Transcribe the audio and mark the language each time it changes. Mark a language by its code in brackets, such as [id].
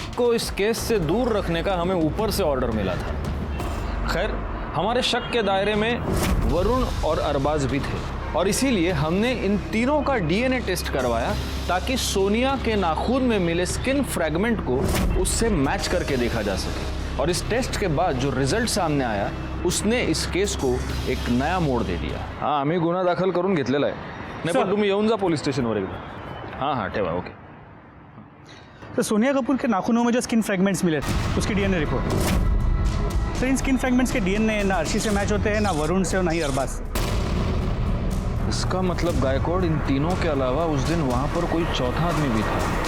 [hi] को इस केस से दूर रखने का हमें ऊपर से ऑर्डर मिला था। खैर, हमारे शक के दायरे में वरुण और अरबाज भी थे और इसीलिए हमने इन तीनों का डीएनए टेस्ट करवाया ताकि सोनिया के नाखून में मिले स्किन फ्रैगमेंट को उससे मैच करके देखा जा सके। और इस टेस्ट के बाद जो रिजल्ट सामने आया उसने इस केस को एक नया मोड़ दे दिया। [mr] हाँ, आम्ही गुन्हा दाखल करून घेतलेला आहे। नाही पण तुम्ही येऊन जा पोलीस स्टेशनवर एकदा। हाँ हाँ ठेवा, ओके। [hi] तो सोनिया कपूर के नाखूनों में जो स्किन फ्रैगमेंट्स मिले थे उसकी डीएनए रिपोर्ट, तो इन स्किन फ्रैगमेंट्स के डीएनए ना अर्शी से मैच होते हैं, ना वरुण से और ना ही अरबाज से। इसका मतलब गायकवाड़, इन तीनों के अलावा उस दिन वहां पर कोई चौथा आदमी भी था।